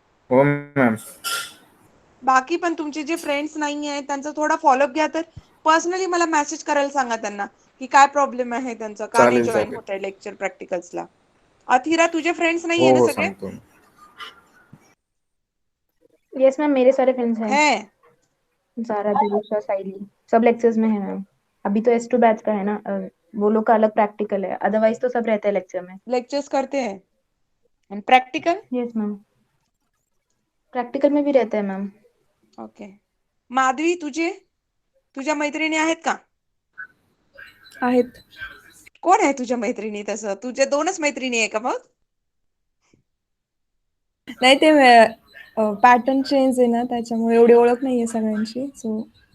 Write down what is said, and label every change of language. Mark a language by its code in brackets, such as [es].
[mr] हो मॅम. बाकी पण तुमचे जे फ्रेंड्स नाही आहेत त्यांचा थोडा फॉलोअप घ्या, तर पर्सनली मला मेसेज करायला सांगा त्यांना की काय प्रॉब्लेम आहे त्यांचा, का नाही चालेल जॉईन चालेल. होत आहे लेक्चर प्रॅक्टिकल्सला। अथिरा, तुझे फ्रेंड्स नाही हो आहे ना हो सगळे? सांगतो. [hi] यस मैम, मेरे सारे फ्रेंड्स हैं। है? जारा, दिविशा, साइली, सब लेक्चर्स में है मैम। अभी तो S2 बैच का है ना, वो लोग का अलग प्रैक्टिकल है, अदरवाइज तो सब रहते हैं लेक्चर में। लेक्चर्स करते हैं and practical? Yes ma'am, practical में भी रहते हैं मैम। ओके। [mr] माधवी, तुझ्या मैत्रिणी आहेत का? आहेत. कोण आहे तुझ्या मैत्रिणी? तसं तुझ्या 2च मैत्रिणी आहे का मग? नाही, ते पॅटर्न चेंज आहे ना, त्याच्यामुळे एवढी ओळख नाहीये सगळ्यांची, सो